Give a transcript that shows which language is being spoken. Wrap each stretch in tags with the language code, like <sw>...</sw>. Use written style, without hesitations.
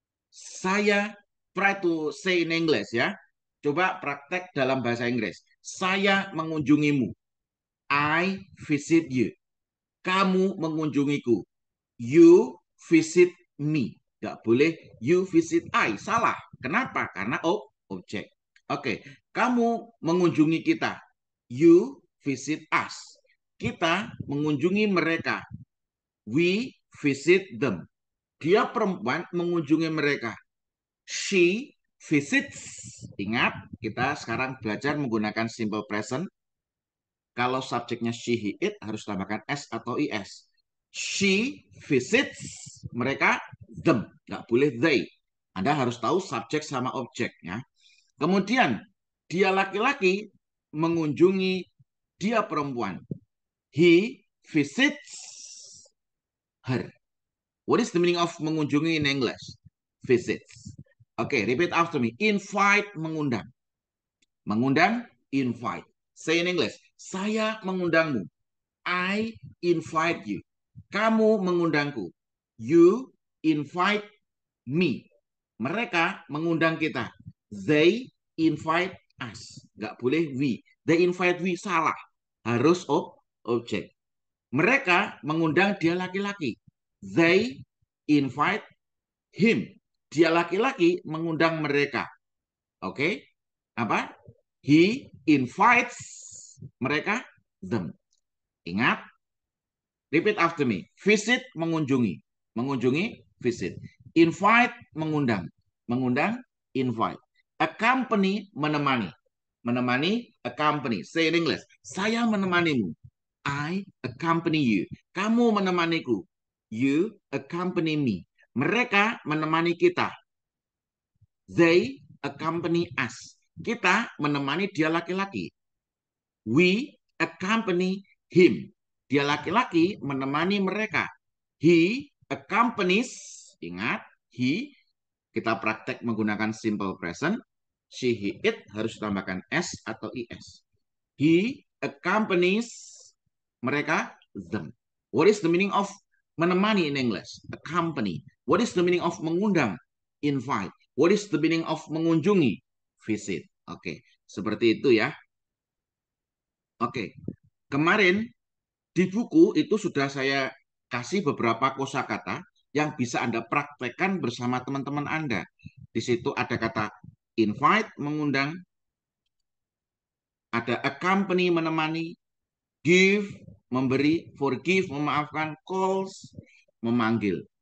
<en>Saya, try to say in English ya.</en> <id>Coba praktek dalam bahasa Inggris. Saya mengunjungimu.</id> <en>I visit you.</en> <id>Kamu mengunjungiku.</id> <en>You visit me.</en> <id>Gak boleh</id> <en>you visit I.</en> <id>Salah. Kenapa? Karena objek. Oke. Kamu mengunjungi kita.</id> <en>You visit us.</en> <id>Kita mengunjungi mereka.</id> <en>We visit them.</en> <id>Dia perempuan mengunjungi mereka.</id> <en>She visits.</en> <id>Ingat, kita sekarang belajar menggunakan simple present. Kalau subjeknya</id> <en>she, he, it</en> <id>harus tambahkan s atau is.</id> <en>She visits</en> <id>mereka,</id> <en>them.</en> <id>Nggak boleh</id> <en>they.</en> <id>Anda harus tahu subjek sama objek ya. Kemudian dia laki-laki mengunjungi dia perempuan.</id> <en>He visits her. What is the meaning of mengunjungi in English? Visits. Oke, repeat after me. Invite,</en> <id>mengundang. Mengundang,</id> <en>invite. Say in English.</en> <id>Saya mengundangmu.</id> <en>I invite you.</en> <id>Kamu mengundangku.</id> <en>You invite me.</en> <id>Mereka mengundang kita.</id> <en>They invite us.</en> <id>Nggak boleh</id> <en>we. They invite we,</en> <id>salah. Harus objek. Mereka mengundang dia laki-laki.</id> <en>They invite him.</en> <id>Dia laki-laki mengundang mereka. Oke? Apa?</id> <en>He invites</en> <id>mereka,</id> <en>them.</en> <id>Ingat,</id> <en>repeat after me. Visit,</en> <id>mengunjungi. Mengunjungi,</id> <en>visit. Invite,</en> <id>mengundang. Mengundang,</id> <en>invite. Accompany,</en> <id>menemani. Menemani,</id> <en>accompany. Say in English.</en> <id>Saya menemanimu.</id> <en>I accompany you.</en> <id>Kamu menemaniku.</id> <en>You accompany me.</en> <id>Mereka menemani kita.</id> <en>They accompany us.</en> <id>Kita menemani dia laki-laki.</id> <en>We accompany him.</en> <id>Dia laki-laki menemani mereka.</id> <en>He accompanies,</en> <id>ingat, he, kita praktek menggunakan simple present.</id> <en>She, he, it</en> <id>harus ditambahkan s atau is.</id> <en>He accompanies,</en> <id>mereka,</id> <en>them. What is the meaning of</en> <id>menemani</id> <en>in English? Accompany. What is the meaning of</en> <id>mengundang?</id> <en>Invite. What is the meaning of</en> <id>mengunjungi?</id> <en>Visit.</en> <id>Oke, seperti itu ya. Oke, kemarin di buku itu sudah saya kasih beberapa kosakata yang bisa Anda praktekkan bersama teman-teman Anda. Di situ ada kata invite, mengundang, ada accompany, menemani, give, memberi, forgive, memaafkan, calls, memanggil.</id>